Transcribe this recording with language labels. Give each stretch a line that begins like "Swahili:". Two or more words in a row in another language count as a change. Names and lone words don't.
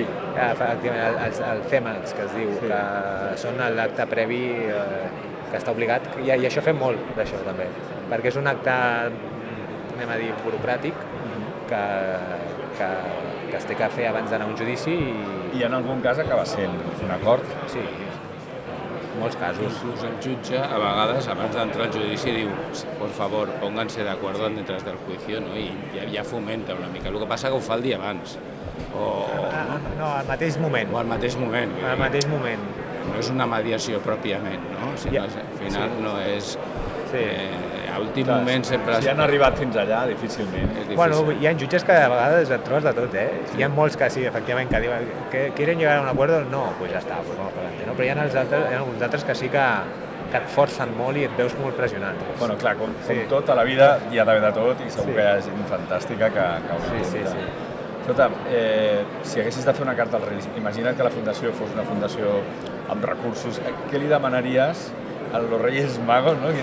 Catalan: Efectivament, el CEMAX, que es diu, que són l'acte previ que està obligat, i això fem molt d'això també, perquè és un acte, anem a dir, burocràtic, que es té que fer abans d'anar a un judici I en algun cas acaba sent un acord. Sí, molts casos. Inclús el jutge, a vegades, abans d'entrar al judici, diu,
Spanish: por favor, pónganse de acuerdo detrás del juicio, no?
Catalan: I ja fomenta una mica. El que passa que ho fa el dia abans. No, al mateix moment. O al mateix moment. Al mateix moment. No és una mediació pròpiament, no? Sinó, al final no és... A últim moment sempre... Si han arribat fins allà, difícilment. Bueno, hi ha jutges que a vegades et trobes de tot, Hi ha molts que sí, efectivament, que diuen que
Spanish: quieren llegar a un acuerdo,
Catalan: no, pues ja està,
Spanish: pues vamos para adelante, no?
Catalan: Però hi ha alguns altres que sí que et forcen molt i et veus molt pressionat. Bueno, clar, com tot a la vida hi ha d'haver de tot i segur que hi ha gent fantàstica que ho intenta. Escolta, si haguessis de fer una carta als Reis, imagina't que la fundació fos una fundació amb recursos, què li demanaries
Spanish: a los Reyes Magos,
Catalan: no?